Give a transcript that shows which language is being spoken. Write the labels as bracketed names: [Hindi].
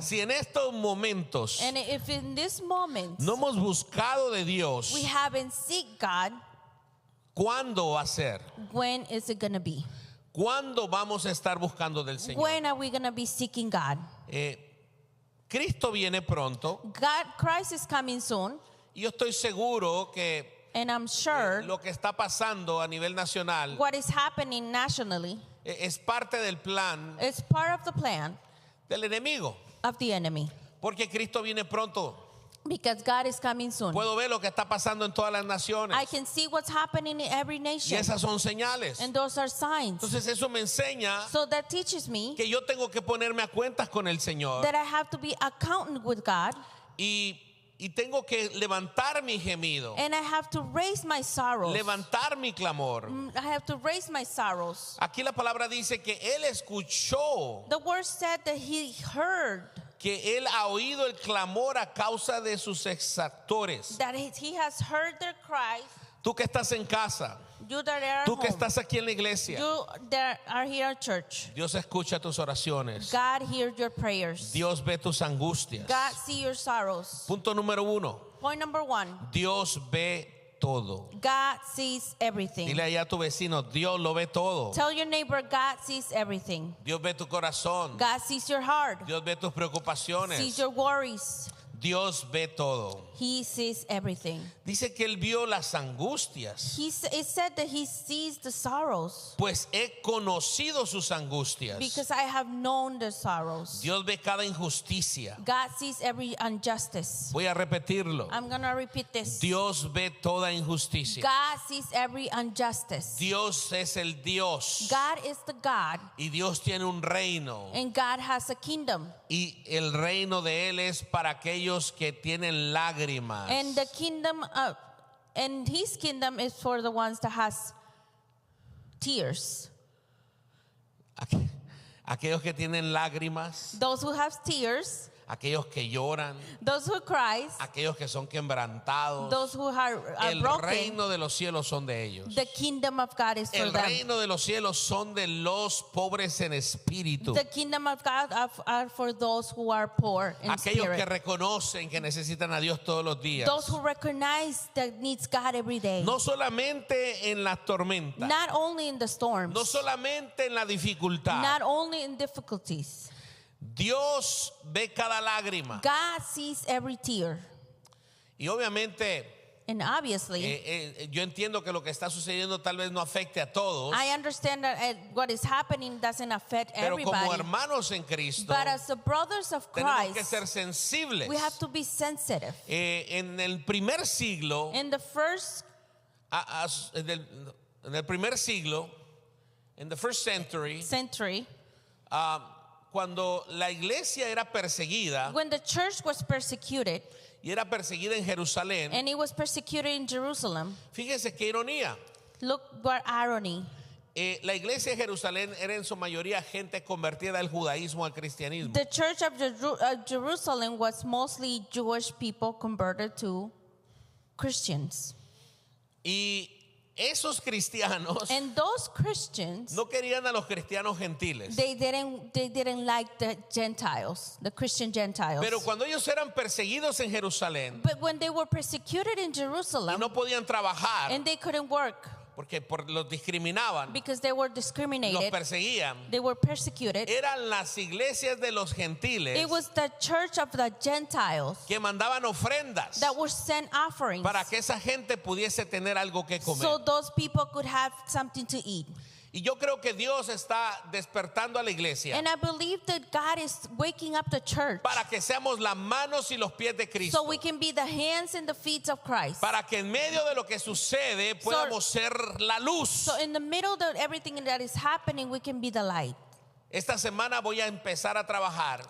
[Spanish] Si en estos momentos [English] And if in this moment [Spanish] no hemos buscado de Dios, [English] we haven't seek God, [Spanish] ¿cuándo va a ser? [English] when is it going to be? [Spanish] ¿Cuándo vamos a estar buscando del Señor? [English] When are we going to be seeking God? [Spanish] Cristo viene pronto [English] Christ is coming soon, [Spanish] y yo estoy seguro que [English] and I'm sure [Spanish] lo que está pasando a nivel nacional [English] what is happening nationally [Spanish] es parte del plan [English] is part of the plan [Spanish] del enemigo, [English] of the enemy. [Spanish] porque Cristo viene pronto. [English] Because God is coming soon. [Spanish] Puedo ver lo que está pasando en todas las naciones [English] I can see what's happening in every [Spanish] y [English] nation. [Spanish] esas son señales. [English] And those are signs. [Spanish] Entonces eso me enseña [English] So that teaches me [Spanish] que yo tengo que ponerme a cuentas con el Señor [English] that I have to be accountant with God, [Spanish] y tengo que levantar mi gemido, [English] and I have to raise my sorrows. [Spanish] levantar mi clamor. [English] I have to raise my sorrows. [Spanish] Aquí la palabra dice que Él escuchó, [English] The word said that he heard, [Spanish] que Él ha oído el clamor a causa de sus exactores. [English] that he has heard their cries. [Spanish] Tú que estás en casa, [English] You that are at [Spanish] tú que [English] home, [Spanish] estás aquí en la iglesia, [English] you that are here at church, [Spanish] Dios escucha tus oraciones. [English] God hears your prayers. [Spanish] Dios ve tus angustias. [English] God sees your sorrows. [Spanish] Punto número 1. [English] Point number 1, [Spanish] Dios ve todo. [English] God sees everything. [Spanish] Dile allá a tu vecino: Dios lo ve todo. [English] Tell your neighbor, God sees everything. [Spanish] Dios ve tu corazón. [English] God sees your heart, [Spanish] Dios ve tus preocupaciones. [English] your worries. [Spanish] Dios ve todo. [English] He sees everything. [Spanish] Dice que Él vio las angustias. [English] It said that he sees the sorrows [Spanish] Pues he conocido sus angustias. [English] because I have known the sorrows. [Spanish] Dios ve cada injusticia. [English] God sees every injustice. [Spanish] Voy a repetirlo. [English] I'm going to repeat this. [Spanish] Dios ve toda injusticia. [English] God sees every injustice. [Spanish] Dios es el Dios. [English] God is the God, [Spanish] Y Dios tiene un reino. [English] and God has a kingdom. [Spanish] Y el reino de Él es para aquellos que tienen lágrimas. [English] And the kingdom of, and his kingdom is for the ones that has tears. [Spanish] Aquellos que tienen lágrimas. [English] Those who have tears, [Spanish] Aquellos que lloran. [English] those who cries, [Spanish] Aquellos que son quebrantados. [English] those who are [Spanish] El [English] broken. [Spanish] reino de los cielos son de ellos. [English] The kingdom of God is for [Spanish] El [English] them. [Spanish] reino de los cielos son de los pobres en espíritu. [English] The kingdom of God are for those who are poor in [Spanish] Aquellos que [English] spirit. [Spanish] reconocen que necesitan a Dios todos los días. [English] Those who recognize that needs God every day. [Spanish] No solamente en las tormentas. [English] Not only in the storms. [Spanish] No solamente en la dificultad. [English] Not only in difficulties. [Spanish] Dios ve cada lágrima. [English] God sees every tear. [Spanish] Y obviamente [English] And obviously, [Spanish] yo entiendo que lo que está sucediendo tal vez no afecte a todos, [English] I understand that what is happening doesn't affect [Spanish] pero como [English] everybody. [Spanish] hermanos en Cristo [English] But as the brothers of [Spanish] tenemos que [English] Christ, [Spanish] ser sensibles. [English] we have to be sensitive. [Spanish] En el primer siglo, [English] In the first [Spanish] en el primer siglo, [English] in the first century, century, [Spanish] cuando la iglesia era perseguida [English] when the church was persecuted, [Spanish] y era perseguida en Jerusalén, [English] and it was persecuted in Jerusalem, [Spanish] fíjense qué ironía. [English] look what irony. [Spanish] La iglesia de Jerusalén era en su mayoría gente convertida al judaísmo, al cristianismo. [English] The church of Jerusalem was mostly Jewish people converted to Christians. [Spanish] Y esos cristianos [English] And those Christians, [Spanish] no querían a los cristianos gentiles. [English] they didn't like the Gentiles, the Christian Gentiles. [Spanish] Pero cuando ellos eran perseguidos en Jerusalén [English] But when they were persecuted in [Spanish] y [English] Jerusalem, [Spanish] no podían trabajar [English] and they couldn't work [Spanish] porque los discriminaban, [English] because they were [Spanish] los [English] discriminated, [Spanish] perseguían, [English] they were persecuted. [Spanish] eran las iglesias de los gentiles [English] It was the church of the Gentiles [Spanish] que mandaban ofrendas [English] that were sent offerings [Spanish] para que esa gente pudiese tener algo que comer. [English] so those people could have something to eat. [Spanish] Y yo creo que Dios está despertando a la iglesia [English] And I believe that God is waking up the church [Spanish] para que seamos las manos y los pies de Cristo. [English] so we can be the hands and the feet of Christ. [Spanish] Para que en medio de lo que sucede podamos ser la luz. [English] So in the middle of everything that is happening, we can be the light. [Spanish] Esta semana voy a empezar a trabajar